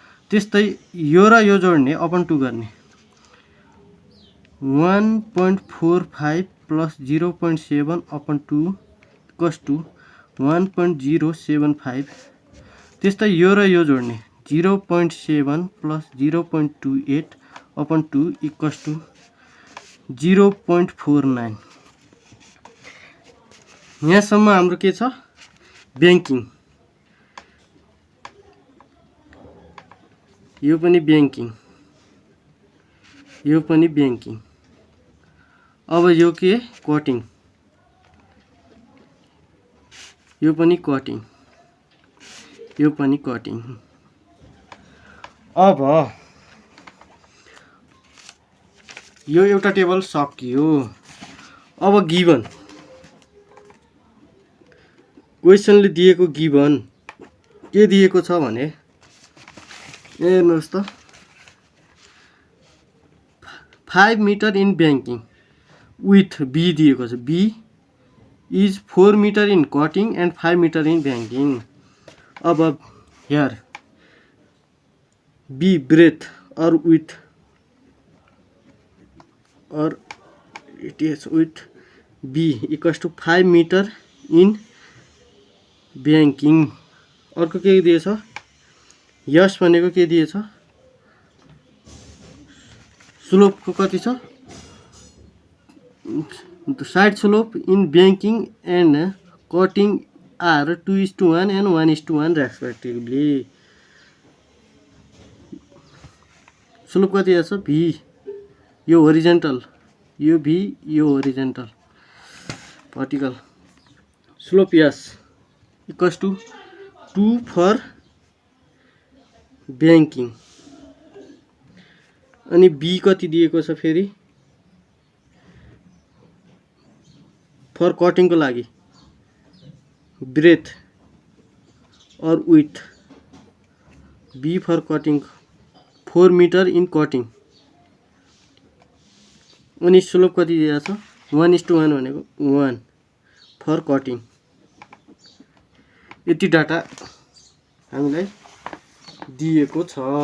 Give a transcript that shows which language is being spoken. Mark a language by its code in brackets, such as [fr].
[ne] त्यस्तै यो र यो जोड्ने, अपन 2 गर्ने 1.45 प्लस 0.7 अपन 2 इक्वल्स टु 1.075. त्यस्तै यो र यो जोड्ने 0.7 प्लस 0.28 अपन 2 इक्वल्स टु 0.49. यहाँसम्म हाम्रो के छ, ब्याङ्किङ. यो पनि ब्याङ्किङ, यो पनि ब्याङ्किङ. अब यो के, कटिङ. यो पनि कटिङ, यो पनि कटिङ. अब यो एउटा टेबल सकियो. अब गिभन क्वेसनले दिएको गिभन के दिएको छ भने हेर्नुहोस् त, [en] 5 meter in banking with B [ne] दिएको छ. [en] B is 4 meter in cutting and 5 meter in banking. अब here B breadth or width or it is with B equals to 5 meter in banking. [ne] अर्को के दिएछ, यस भनेको के दिएछ, स्लोपको कति छ, [en] Side slope in banking and cutting are 2:1 and 1:1 respectively. [ne] Slope कति छ, भी, यो होरिजेन्टल, यो भी, यो horizontal, vertical. [en] Slope is equals to 2 for banking. [ne] अनि बी कति दिएको छ फेरि फर कटिङको लागि, breath [en] or width. B for cutting, 4 meter in cutting. [ne] अनि स्लोप कति दिएको छ 1:1 भनेको 1 फर कटिङ। यति डाटा हामीलाई दिएको छ।